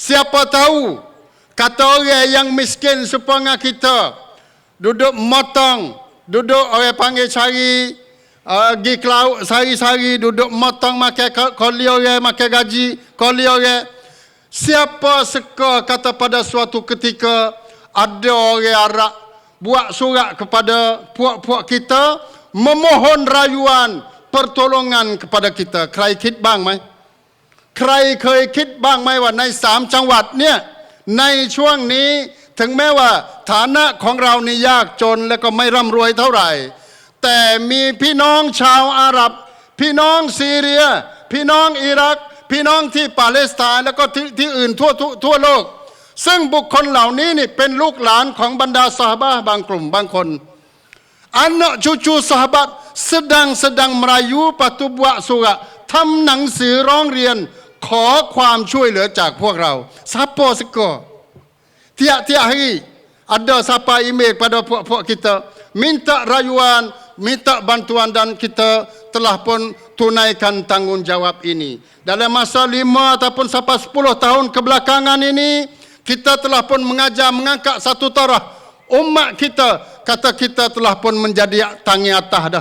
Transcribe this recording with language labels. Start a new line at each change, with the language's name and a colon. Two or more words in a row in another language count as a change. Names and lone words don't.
Malay: Siapa tahu kata orang yang miskin supaya kita duduk motong, duduk orang panggil cari pergi ke laut sehari-hari, duduk motong makan koli orang, makan gaji koli orang. Siapa seka kata pada suatu ketika ada orang Arab buat surat kepada puak-puak kita memohon rayuan pertolongan kepada kita.
Thai: ใครคิดบ้างไหมใครเคยคิดบ้างไหมว่าใน3จังหวัดเนี่ยในช่วงนี้ถึงแม้ว่าฐานะของเรานี่ยากจนและก็ไม่ร่ำรวยเท่าไหร่แต่มีพี่น้องชาวอาหรับพี่น้องซีเรียพี่น้องอิรักพี่น้องที่ปาเลสไตน์แล้วก็ที่อื่นทั่วโลกซึ่งบุคคลเหล่านี้นี่เป็นลูกหลานของบรรดาซอฮาบะห์บางกลุ่มบางคน
Malay: anak cucu sahabat sedang merayu patu buat surat
Thai: ทำหนังสือร้องเรียนขอความช่วยเหลือจากพวกเรา
Malay: siapa seka tiap-tiap hari ada siapa email pada puak-puak kita minta rayuan, minta bantuan dan kita telah pun tunaikan tanggungjawab ini. Dalam masa 5 ataupun sampai 10 tahun kebelakangan ini kita telah pun mengangkat satu taraf umat kita, kata kita telah pun menjadi tangi atas dah.